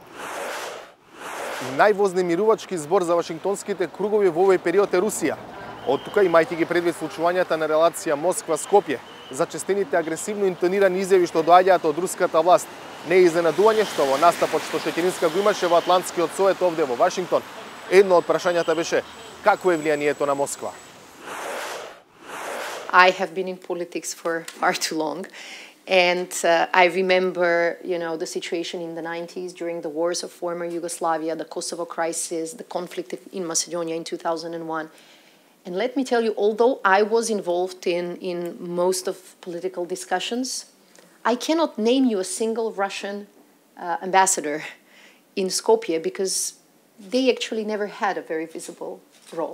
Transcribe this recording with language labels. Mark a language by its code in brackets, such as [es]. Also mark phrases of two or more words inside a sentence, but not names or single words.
[mk] Највознемирувачки збор за вашингтонските кругови во овој период е Русија. Од тука, имајќи ги предвид случувањата на релација Москва-Скопје, зачестените агресивно интонирани изјави што доаѓаат од руската власт. Не е изненадување што во настапот што Шетининска го имаше во Атлантскиот совет овде во Вашингтон, едно од прашањата беше какво е влијанието на Москва. [en] I have been in politics for far too long. And I remember, the situation in the 90s during the wars of former Yugoslavia, the Kosovo crisis, the conflict in Macedonia in 2001. And let me tell you, although I was involved in most of political discussions, I cannot name you a single Russian ambassador in Skopje because they actually never had a very visible role.